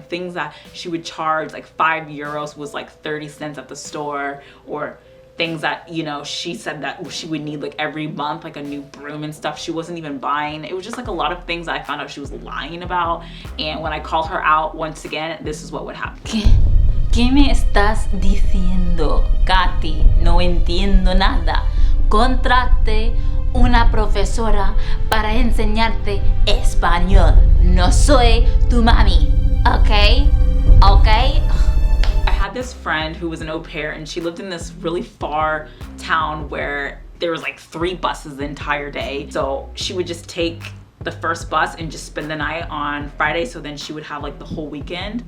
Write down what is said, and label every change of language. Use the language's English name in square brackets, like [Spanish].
[English] Things that she would charge like 5 euros was like 30 cents at the store, or things that, you know, she said that she would need like every month, like a new broom and stuff she wasn't even buying. It was just like a lot of things that I found out she was lying about. And when I called her out once again, this is what would happen. [Spanish] ¿Qué me estás diciendo, Katy? No entiendo nada. Contrate una profesora para enseñarte español. No soy tu mami, okay? Okay? [English] I had this friend who was an au pair, and she lived in this really far town where there was like 3 buses the entire day. So she would just take the first bus and just spend the night on Friday, so then she would have like the whole weekend.